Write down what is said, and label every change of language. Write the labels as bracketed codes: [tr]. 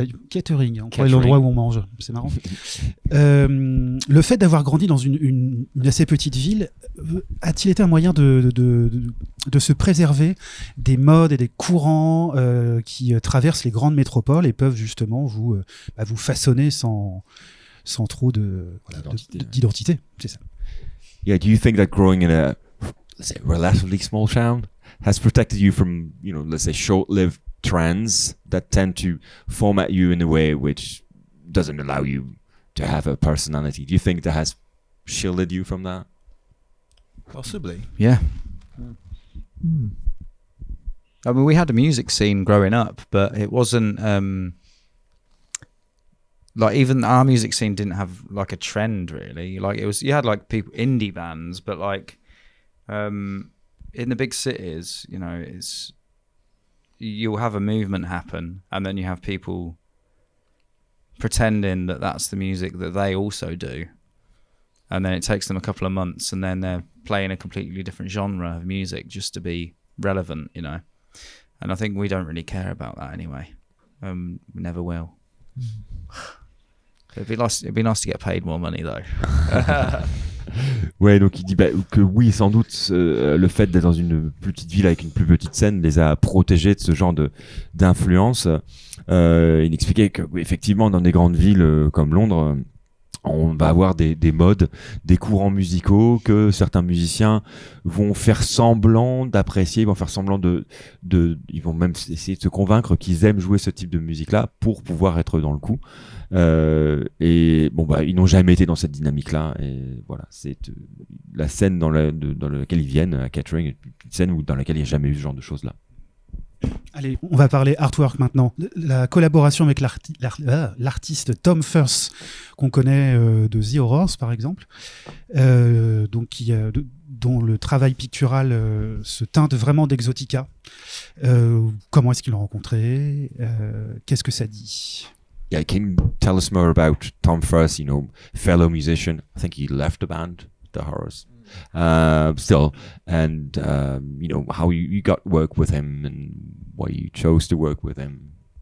[fr] Kettering, on croit l'endroit où on mange, c'est marrant. Le fait d'avoir grandi dans une assez petite ville, a-t-il été un moyen de se préserver des modes et des courants qui traversent les grandes métropoles et peuvent justement vous façonner sans trop d'identité, c'est ça. [en] Yeah, do you think that growing in a, let's say, relatively small town has protected you from, let's say, short-lived trends that tend to format you in a way which doesn't allow you to have a personality? Do you think that has shielded you from that? Possibly. Yeah. I mean, we had a music scene growing up, but it wasn't like, even our music scene didn't have like a trend really. Like, it was, you had like people, indie bands, but like in the big cities, you'll have a movement happen, and then you have people pretending that that's the music that they also do, and then it takes them a couple of months, and then they're playing a completely different genre of music just to be relevant, and I think we don't really care about that anyway. We never will. It'd be nice to get paid more money though. [fr] Ouais, donc il dit que oui, sans doute, le fait d'être dans une plus petite ville avec une plus petite scène les a protégés de ce genre d'influence. Il expliquait que effectivement, dans des grandes villes comme Londres, on va avoir des modes, des courants musicaux que certains musiciens vont faire semblant d'apprécier, ils vont faire semblant ils vont même essayer de se convaincre qu'ils aiment jouer ce type de musique-là pour pouvoir être dans le coup. Et ils n'ont jamais été dans cette dynamique-là. Et voilà, c'est la scène dans laquelle ils viennent à Kettering, une scène dans laquelle il n'y a jamais eu ce genre de choses-là. Allez, on va parler artwork maintenant. La collaboration avec l'artiste Tom Firth, qu'on connaît de The Horrors par exemple, dont le travail pictural se teinte vraiment d'exotica. Comment est-ce qu'ils l'ont rencontré? Qu'est-ce que ça dit? [en] Yeah, can you tell us more about Tom Firth, fellow musician? I think he left the band, The Horrors. Still, and how you got work with him and why you chose to work with him.